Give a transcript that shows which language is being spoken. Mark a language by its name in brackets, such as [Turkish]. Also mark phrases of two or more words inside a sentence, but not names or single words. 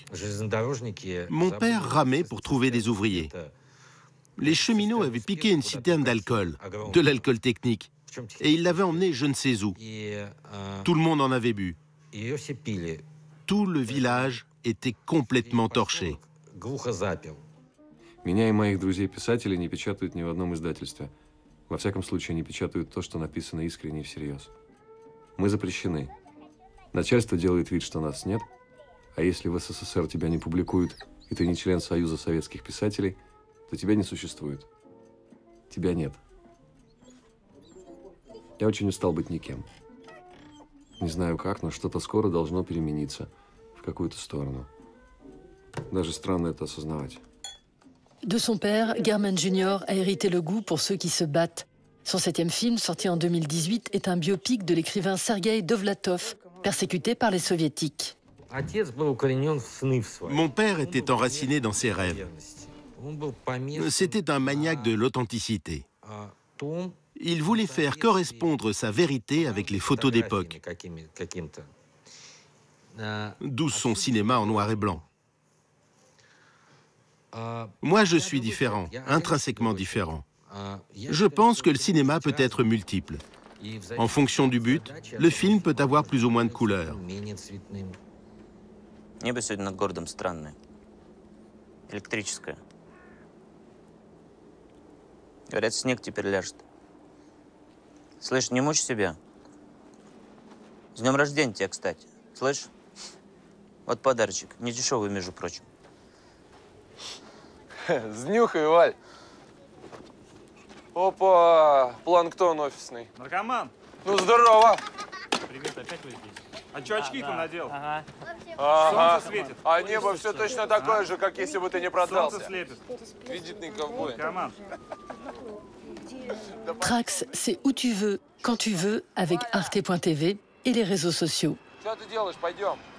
[French] Mon père ramait pour trouver des ouvriers. Les cheminots avaient piqué une citerne d'alcool, de l'alcool technique, et ils l'avaient emmené je ne sais où. Tout le monde en avait bu. Tout le village était complètement torché. [Russian] Меня и моих друзей-писателей не печатают ни в одном издательстве. Во всяком случае, не печатают то, что написано искренне и всерьез. Мы запрещены. Начальство делает вид, что нас нет, а если в СССР тебя не публикуют, и ты не член Союза советских писателей, то тебя не существует. Тебя нет. Я очень устал быть никем. Не знаю как, но что-то скоро должно перемениться в какую-то сторону. Даже странно это осознавать. [French] De son père, German Jr. a hérité le goût pour ceux qui se battent. Son 7e film, sorti en 2018, est un biopic de l'écrivain Sergueï Dovlatov, persécuté par les soviétiques. Mon père était enraciné dans ses rêves. C'était un maniaque de l'authenticité. Il voulait faire correspondre sa vérité avec les photos d'époque, d'où son cinéma en noir et blanc. Moi, je suis différent, intrinsèquement différent. Je pense que le cinéma peut être multiple. En fonction du but, le film peut avoir plus ou moins de couleurs. [Russian] Небо сегодня над городом странное. Электрическое. Говорят, снег теперь ляжет. Слышь, не мучь себя. С днем рождения тебя, кстати. Слышь? Вот подарочек. Не дешевый, между прочим. Снюхай, Валь. Опа, планктон офисный. Наркоман. Ну, здорово. Привет, опять вы здесь? А чё очки-то надел? Ага. Солнце светит. А небо все точно такое же, как если бы ты не продался. Солнце слепит. Кредитный ковбой. Наркоман. [French] Trax, c'est où tu veux, quand tu veux, avec Arte.tv et les réseaux sociaux. [Russian] Что ты делаешь? Пойдем.